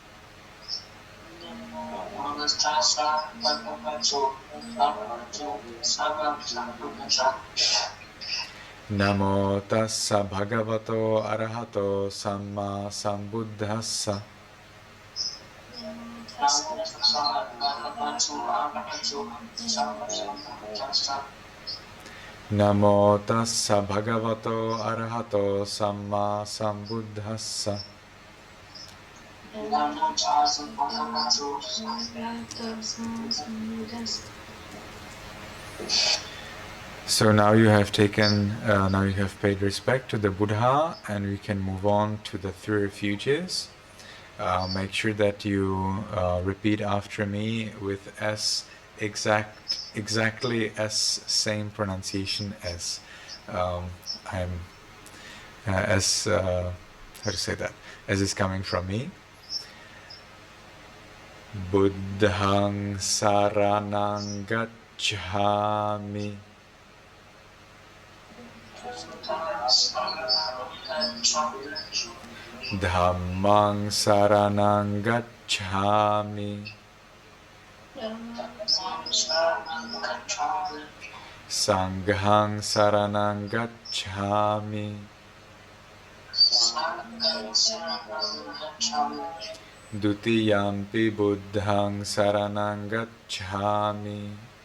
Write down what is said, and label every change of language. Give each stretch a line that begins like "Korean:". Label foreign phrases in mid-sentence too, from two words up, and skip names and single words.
Pali: Namo tassa bhagavato arahato samma sambuddhassa Namo tassa bhagavato arahato samma sambuddhassa
English: So now you have paid respect to the Buddha, and we can move on to the three refuges. Make sure that you repeat after me with S exactly as same pronunciation as as is coming from me.
Pali: Buddhang saranang gacchami Dhammang saranang gacchami Sanghang saranang gacchami Dutiyampi buddhang saranang gacchami